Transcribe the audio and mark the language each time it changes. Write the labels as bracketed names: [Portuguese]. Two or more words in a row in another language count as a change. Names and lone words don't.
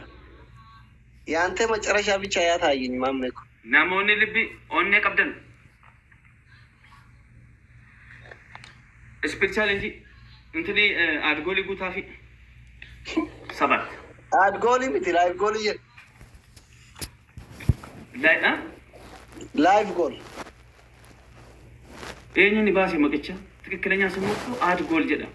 [Oromo] Yaante macarashaa bicha yaa taa'ini maammee ko. Namoonni libbi onne qabdan. [English] Speed challenge. [Oromo] Intini adgoli guutaa fi sabat. Adgoli miti [English] live goal [Oromo] jedhu. [English] Live goal. [Oromo] Eenyuun baasee maqichaa [Amharic] ትክክለኛ ስሙ [Oromo] adgol jedha.